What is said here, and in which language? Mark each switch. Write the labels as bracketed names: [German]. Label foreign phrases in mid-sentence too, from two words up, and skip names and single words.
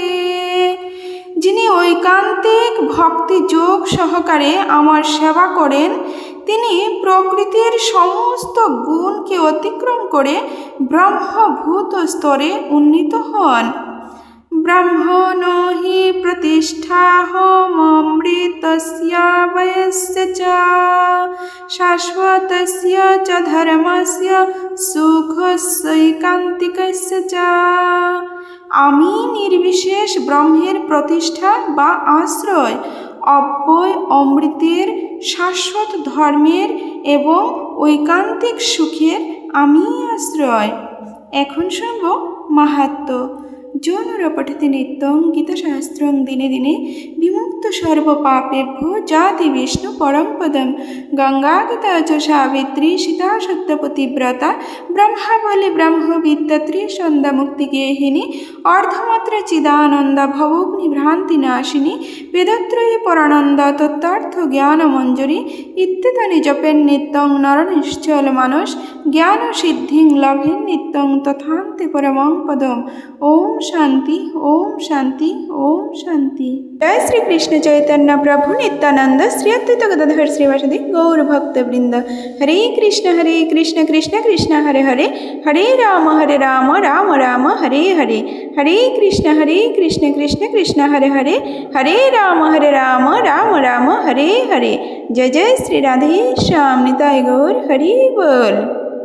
[Bangla] যিনি ঐকান্তিক ভক্তি যোগ সহকারে আমার সেবা করেন, তিনি প্রকৃতির সমস্ত গুণকে অতিক্রম করে ব্রহ্মভূত স্তরে উন্নীত হন। [Sanskrit] ব্রহ্মণ হি প্রতিষ্ঠাহমৃতস্য বয়স্য চ শাশ্বতস্য চ ধর্মস্য সুখস্যৈকান্তিকস্য চ। [Bangla] আমি নির্বিশেষ ব্রহ্মের প্রতিষ্ঠা বা আশ্রয়, অব্যয় অমৃতের, শাশ্বত ধর্মের এবং ঐকান্তিক সুখের আমি আশ্রয়। এখন শুনব মাহাত্ম্য। [Sanskrit] जो नर पठति नित्यं गीताशास्त्रं दिने दिने विमुक्त सर्वपापेभ्यो जाति विष्णु परं पदं। गंगा गीता च सावित्री सीता सत्यपतिव्रता ब्रह्मावली ब्रह्मविद्यात्री सन्ध्यामुक्तिगेहिनी अर्धमात्र चिदानंद भवग्निभ्रान्तिनाशिनी वेदत्रयी परानंद तत्त्वार्थ ज्ञानमंजरी इत्यादि जपेन नित्यं नरनिश्चल मानस ज्ञान सिद्धिं लभेन नित्यं तथान्ते परमं पदम्। ओम शांति ओम शांति ओम शांति। जय श्री कृष्ण चैतन्य प्रभु नित्यानंद श्री अद्वैत गदाधर श्रीवासदि गौर भक्त वृंद। हरे कृष्ण कृष्ण कृष्ण हरे हरे, हरे राम राम राम हरे हरे, हरे कृष्ण कृष्ण कृष्ण हरे हरे, हरे राम राम राम हरे हरे। जय जय श्री राधे श्याम निताय गौर हरि बोल।